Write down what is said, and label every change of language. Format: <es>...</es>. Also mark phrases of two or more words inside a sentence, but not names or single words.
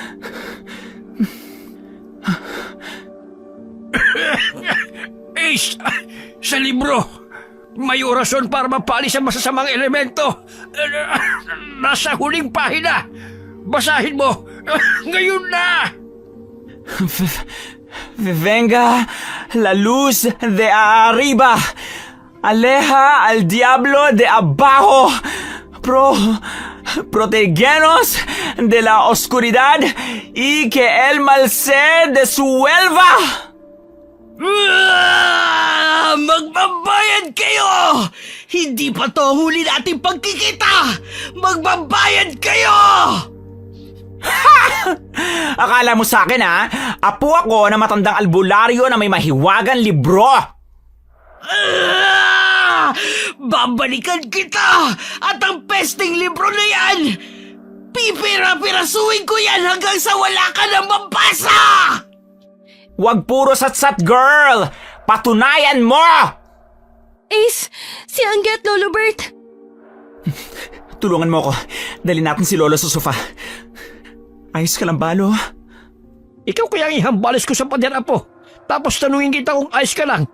<tl>Ace, sa libro, may orasyon para mapalis ang masasamang elemento. Nasa huling pahina. Basahin mo. Ngayon na!</tl> <es>Venga la luz de arriba. Aleja al diablo de abajo. Protégenos de la oscuridad y que el mal se disuelva.</es> <tl>Magbabayad kayo! Hindi pa to huli nating pagkikita! Magbabayad kayo! Akala mo sa akin apo ako na matandang albularyo na may mahiwagang libro. Babalikan kita! At ang pesting libro na yan! Pipira-pirasuin ko yan hanggang sa wala ka nang mabasa! Wag puro sat-sat, girl! Patunayan mo! Ace, si Angge at Lolo Bert. Tulungan mo ako. Dali natin si Lolo sa sofa. Ayos ka lang ba, Lo? Ikaw kaya ihambalis ko sa pader, Apo. Tapos tanungin kita kung ayos ka lang.</tl>